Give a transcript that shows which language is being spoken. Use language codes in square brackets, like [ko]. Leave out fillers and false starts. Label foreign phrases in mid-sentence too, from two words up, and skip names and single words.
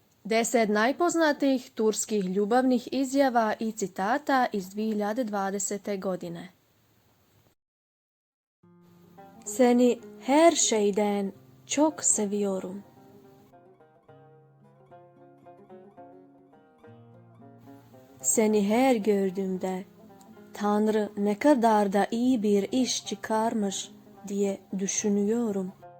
[sr] 10 najpoznatijih turskih ljubavnih izjava i citata iz 2020. godine. [tr] Seni her şeyden çok seviyorum. Seni her gördüğümde Tanrı ne kadar da iyi bir iş çıkarmış diye düşünüyorum.